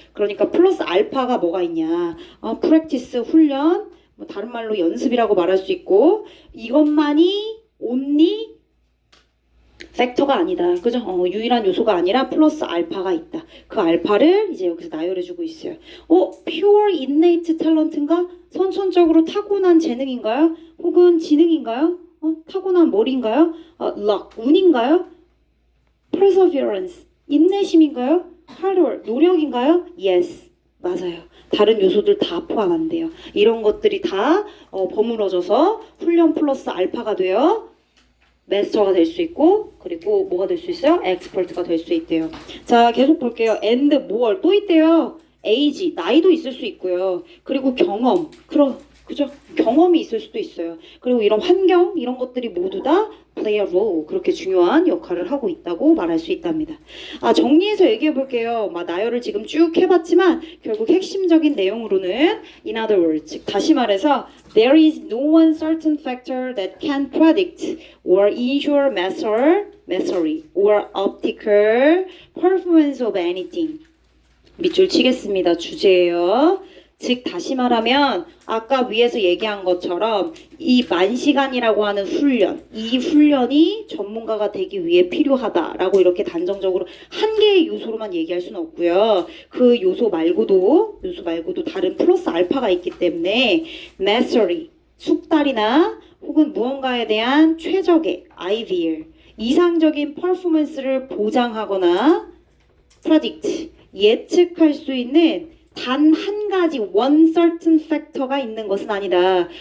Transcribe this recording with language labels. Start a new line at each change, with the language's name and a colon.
Korean: 그러니까 플러스 알파가 뭐가 있냐? practice, 훈련, 뭐 다른 말로 연습이라고 말할 수 있고 이것만이 only 팩터가 아니다. 그죠? 유일한 요소가 아니라 플러스 알파가 있다. 그 알파를 이제 여기서 나열해주고 있어요.
English: pure innate talent인가?
Korean: 선천적으로 타고난 재능인가요? 혹은 지능인가요? 타고난 머리인가요? luck, 운인가요? perseverance, 인내심인가요?
English: hard work,
Korean: 노력인가요? yes, 맞아요. 다른 요소들 다 포함한대요. 이런 것들이 다 버무러져서 훈련 플러스 알파가 돼요. 마스터가 될 수 있고 그리고 뭐가 될 수 있어요? 엑스퍼트가 될 수 있대요. 자, 계속 볼게요.
English: and more
Korean: 또 있대요. age, 나이도 있을 수 있고요. 그리고 경험, 그죠? 경험이 있을 수도 있어요. 그리고 이런 환경, 이런 것들이 모두 다
English: play a role,
Korean: 그렇게 중요한 역할을 하고 있다고 말할 수 있답니다. 정리해서 얘기해 볼게요. 나열을 지금 쭉 해봤지만 결국 핵심적인 내용으로는 in other words, 즉 다시 말해서
English: there is no one certain factor that can predict or ensure mastery or optical performance of anything.
Korean: 밑줄 치겠습니다. 주제예요. 즉 다시 말하면 아까 위에서 얘기한 것처럼 이 만시간이라고 하는 훈련, 이 훈련이 전문가가 되기 위해 필요하다라고 이렇게 단정적으로 한 개의 요소로만 얘기할 수는 없고요. 그 요소 말고도 다른 플러스 알파가 있기 때문에 mastery, 숙달이나 혹은 무언가에 대한 최적의 ideal, 이상적인 퍼포먼스를 보장하거나 predict, 예측할 수 있는 단 한 가지
English: one certain factor
Korean: 가 있는 것은 아니다.